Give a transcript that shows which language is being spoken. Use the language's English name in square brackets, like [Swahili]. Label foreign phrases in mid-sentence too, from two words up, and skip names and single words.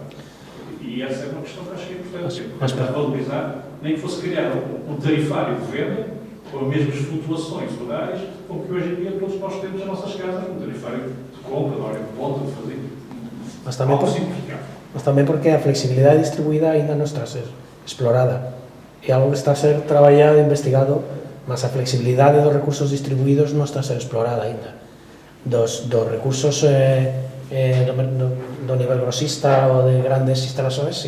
[Portuguese] E essa é uma questão que acho que é importante. Mas para valorizar, nem que fosse criar um tarifário de venda com as mesmas flutuações horárias, como que hoje em dia todos nós temos nas nossas casas, um tarifário de compra, de hora de ponta, de fazer. [Galician] Mas tamén porque a flexibilidade distribuída aínda non está a ser explorada. É algo que está a ser traballado e investigado, mas a flexibilidade dos recursos distribuídos non está a ser explorada aínda. Dos recursos do nivel grosista ou de grandes instalaciones, sí.